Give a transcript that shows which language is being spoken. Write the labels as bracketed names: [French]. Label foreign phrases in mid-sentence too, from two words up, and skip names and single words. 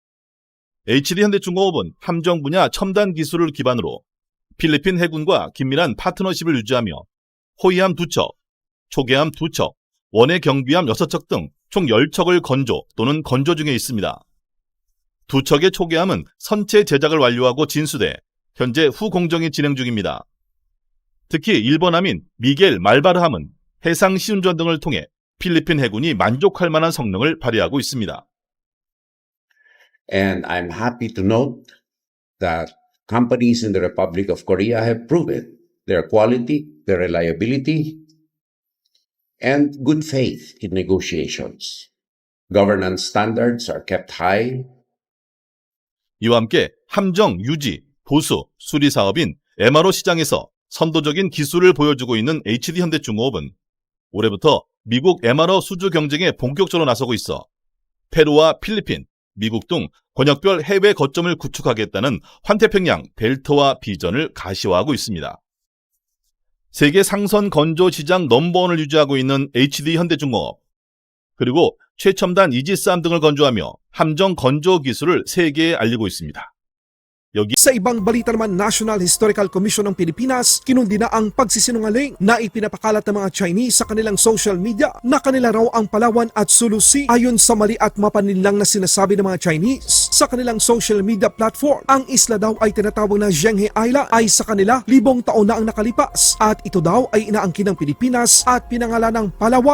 [Korean] HD 현대중공업은 함정 분야 첨단 기술을 기반으로 필리핀 해군과 긴밀한 파트너십을 유지하며 호위함 2척, 초계함 2척, 원해 경비함 6척 등 총 10척을 건조 또는 건조 중에 있습니다. 2척의 초계함은 선체 제작을 완료하고 진수돼 현재 후 공정이 진행 중입니다. 특히 일본함인 미겔 말바르함은 해상 시운전 등을 통해 필리핀 해군이 만족할 만한 성능을 발휘하고 있습니다. [English] And I'm happy to note that companies in the Republic of Korea have proven their quality, their reliability, and good faith in negotiations. Governance standards are kept high. [Korean] 이와 함께 함정 유지, 보수, 수리 사업인 MRO 시장에서 선도적인 기술을 보여주고 있는 HD 현대중공업은 올해부터 미국 MRO 수주 경쟁에 본격적으로 나서고 있어 페루와 필리핀, 미국 등 권역별 해외 거점을 구축하겠다는 환태평양 벨트와 비전을 가시화하고 있습니다. 세계 상선 건조 시장 넘버원을 유지하고 있는 HD 현대중공업, 그리고 최첨단 이지스함 등을 건조하며 함정 건조 기술을 세계에 알리고 있습니다. 여기 [Filipino] Sa ibang balita naman, National Historical Commission ng Pilipinas kinundina ang pagsisinungaling na ipinapakalat ng mga Chinese sa kanilang [English] social media [Filipino] na kanila raw ang Palawan at Sulu Sea. Ayon sa mali at mapaninlang na sinasabi ng mga Chinese sa kanilang [English] social media platform, [Filipino] ang isla daw ay tinatawag na Zhenghe Island ay sa kanila 1,000 taon na ang nakalipas at ito daw ay inaangkin ng Pilipinas at pinangalan ng Palawan.